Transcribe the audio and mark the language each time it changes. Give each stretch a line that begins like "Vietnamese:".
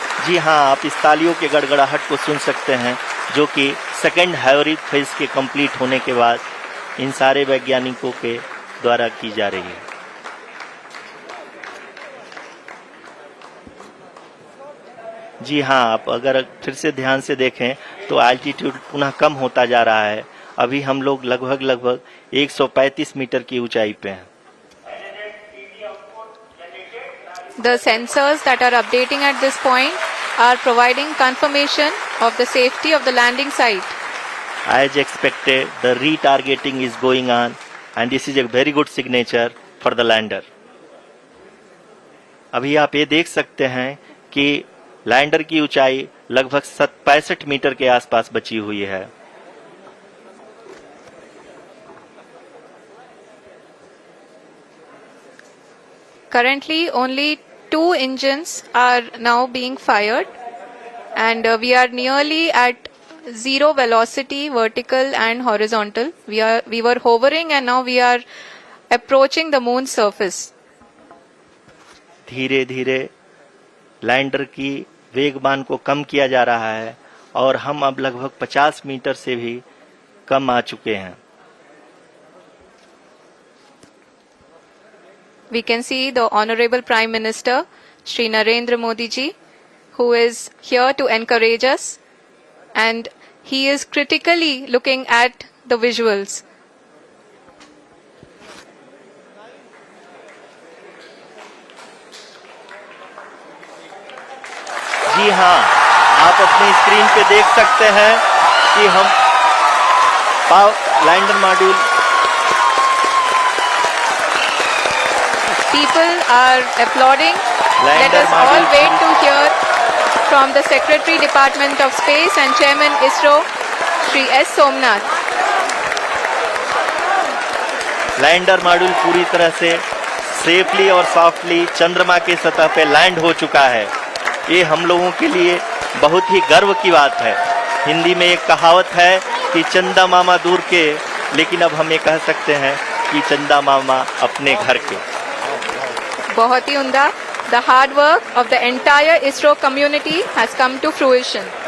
Hindi: जी हाँ, आप इस तालियों के गड़गड़ाहट को सुन सकते हैं, जो कि सेकंड हैवरिक फेज के कंप्लीट होने के बाद इन सारे वैज्ञानिकों के द्वारा की जा रही है। जी हाँ, आप अगर फिर से ध्यान से देखें तो एल्टीट्यूड पुनः कम होता जा रहा है। अभी हम लोग लगभग 135 मीटर की ऊंचाई पे हैं।
English: The sensors that are updating at this point are providing confirmation of the safety of the landing site. As expected, the retargeting is going on and this is a very good signature for the lander.
Hindi: अभी आप ये देख सकते हैं कि lander की ऊंचाई लगभग 65 मीटर के आसपास बची हुई है।
English: Currently, only 2 engines are now being fired, and we are nearly at zero velocity, vertical and horizontal. We were hovering, and now we are approaching the moon's surface.
Hindi: धीरे धीरे लैंडर की वेगमान को कम किया जा रहा है और हम अब लगभग 50 मीटर से भी कम आ चुके हैं।
English: We can see the Honorable Prime Minister, Shri Narendra Modi ji, who is here to encourage us, and he is critically looking at the visuals.
Hindi: जी हाँ, आप अपनी स्क्रीन पे देख सकते हैं कि हम lander module
English: People are applauding. Let us all wait to hear from the Secretary Department of Space and Chairman ISRO, Shri S. Somnath.
Hindi: Lander module पूरी तरह से सेफली और सॉफ्टली चंद्रमा के सतह पे लैंड हो चुका है। ये हम लोगों के लिए बहुत ही गर्व की बात है। हिंदी में एक कहावत है कि चंदा मामा दूर के, लेकिन अब हम ये कह सकते हैं कि चंदा मामा अपने घर के। बहुत ही उम्दा.
English: The hard work of the entire ISRO community has come to fruition.